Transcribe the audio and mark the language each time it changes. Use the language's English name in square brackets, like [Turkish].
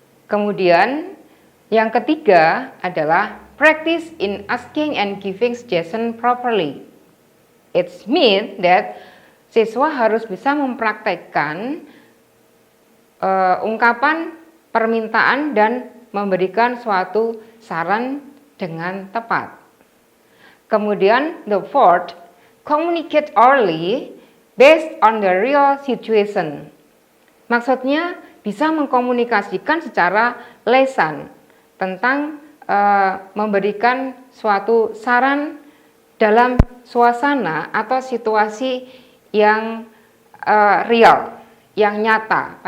[Indonesian] Kemudian, yang ketiga adalah [English] practice in asking and giving suggestion properly. It means that [Indonesian] siswa harus bisa mempraktekkan ungkapan permintaan dan memberikan suatu saran dengan tepat. [English] Kemudian the fourth, communicate early based on the real situation. [Indonesian] Maksudnya bisa mengkomunikasikan secara lisan tentang memberikan suatu saran dalam suasana atau situasi yang real, yang nyata.